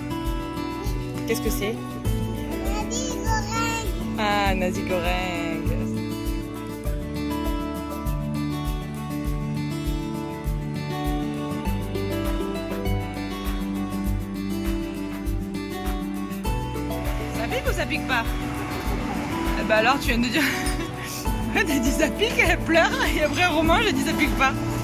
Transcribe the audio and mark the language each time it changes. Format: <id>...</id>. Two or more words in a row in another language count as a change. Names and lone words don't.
<fr>Qu'est-ce que c'est?</fr> <id>Nasi goreng. Ah, nasi goreng.</id> <fr>Ça pique ou ça pique pas? Bah alors tu viens de dire... T'as dit ça pique, elle pleure, et après Romain j'ai dit ça pique pas.</fr>